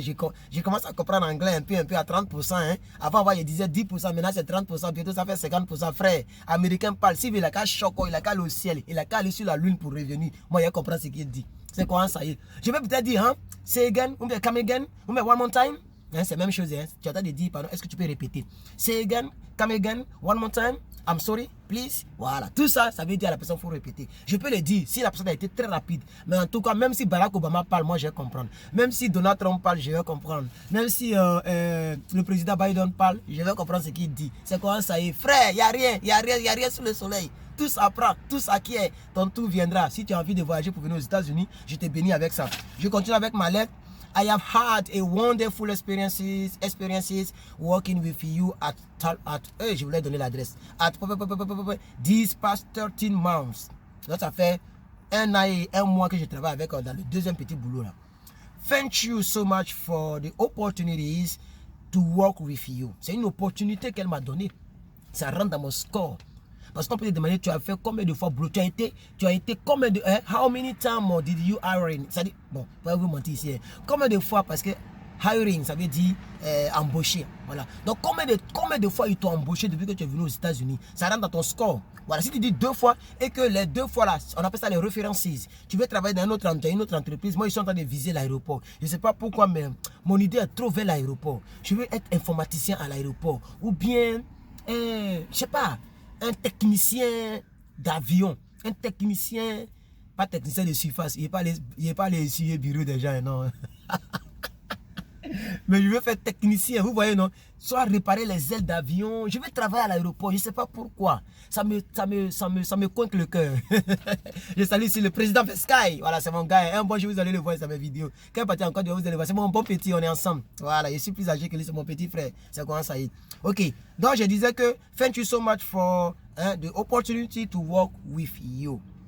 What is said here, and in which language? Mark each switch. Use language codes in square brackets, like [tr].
[fr] J'ai commencé à comprendre l'anglais un peu à 30%. Hein. Avant, je disais 10%, maintenant c'est 30%. Bientôt, ça fait 50%. Frère, américain parle. S'il a qu'à choquer, il a qu'à aller au ciel, il a qu'à aller sur la lune pour revenir. Moi, je comprends ce qu'il dit. C'est quoi ça y est? Je vais peut-être dire, hein, [en] say again, [fr] ou bien [en] come again, [fr] ou bien [en] one more time. [fr] Hein, c'est la même chose. Hein. Tu as de dire, pardon, est-ce que tu peux répéter? [en] Say again, come again, one more time. I'm sorry, please. [fr] Voilà, tout ça, ça veut dire à la personne, il faut répéter. Je peux le dire si la personne a été très rapide. Mais en tout cas, même si Barack Obama parle, moi je vais comprendre. Même si Donald Trump parle, je vais comprendre. Même si le président Biden parle, je vais comprendre ce qu'il dit. C'est quoi ça y est? Frère, il n'y a rien sous le soleil. Tout s'apprend, tout s'acquiert. Ton tour viendra. Si tu as envie de voyager pour venir aux États-Unis, je te bénis avec ça. Je continue avec ma lettre. [en] I have had a wonderful experiences working with you [fr] je voulais donner l'adresse. [en] At these past 13 months. [fr] Donc ça fait 1 an et 1 mois que je travaille avec dans le deuxième petit boulot là. [en] Thank you so much for the opportunities to work with you. [fr] C'est une opportunité qu'elle m'a donnée. Ça rentre dans mon score. Parce qu'on peut te demander, tu as fait combien de fois boulot? Tu as été combien de... [en] how many times did you iron? [fr] C'est-à-dire, bon, pas vous mentir ici. Hein. Combien de fois, parce que Hiring, ça veut dire embaucher. Voilà. Donc, combien de fois ils t'ont embauché depuis que tu es venu aux États-Unis? Ça rentre dans ton score. Voilà. Si tu dis 2 fois et que les 2 fois là, on appelle ça les references. Tu veux travailler dans une autre entreprise. Moi, je suis en train de viser l'aéroport. Je ne sais pas pourquoi, mais mon idée est trop vers l'aéroport. Je veux être informaticien à l'aéroport. Ou bien, je ne sais pas, un technicien d'avion. Un technicien, pas technicien de surface. Il n'est pas les bureaux des gens, non. Mais je veux faire technicien, vous voyez, non? Soit réparer les ailes d'avion. Je veux travailler à l'aéroport, je ne sais pas pourquoi. Ça me coince le cœur. Je salue ici le président Sky. Voilà, c'est mon gars. Un bon jour, vous allez le voir sur mes vidéos. Quand il partit encore, vous allez voir. C'est mon bon petit, on est ensemble. Voilà, je suis plus âgé que lui, c'est mon petit frère. C'est comment ça y est. Ok, donc je disais que [en] thank you so much for the opportunity to work with you.